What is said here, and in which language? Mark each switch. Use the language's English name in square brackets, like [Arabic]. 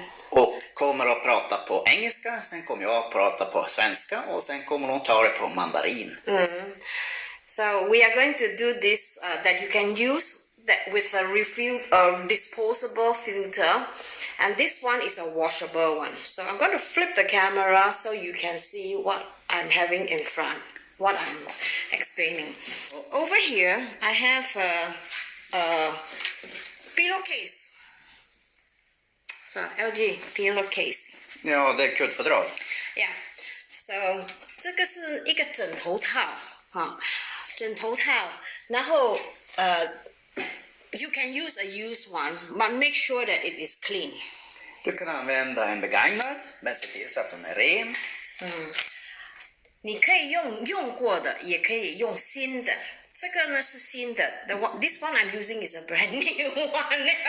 [Swedish] Och kommer att prata på engelska, sen kommer jag att prata på svenska och sen kommer hon ta det på mandarin. [English] So we are going to do this that you can use that with a disposable filter, and this one is a washable one. So I'm going to flip the camera so you can see what I'm having in front. What I'm explaining. Over here, I have a pillowcase. So LG pillowcase. [Swedish] Ja, det är kuddfodral. [English] Yeah. So [Chinese] 这个是一个枕头套哈，枕头套。然后 [English] you can use a used one, but make sure that it is clean. [Swedish] Du kan använda en begagnad, men se till så att den är ren. [Chinese] 你可以用过的，也可以用新的。这个呢是新的。 [English] This one I'm using is a brand new one.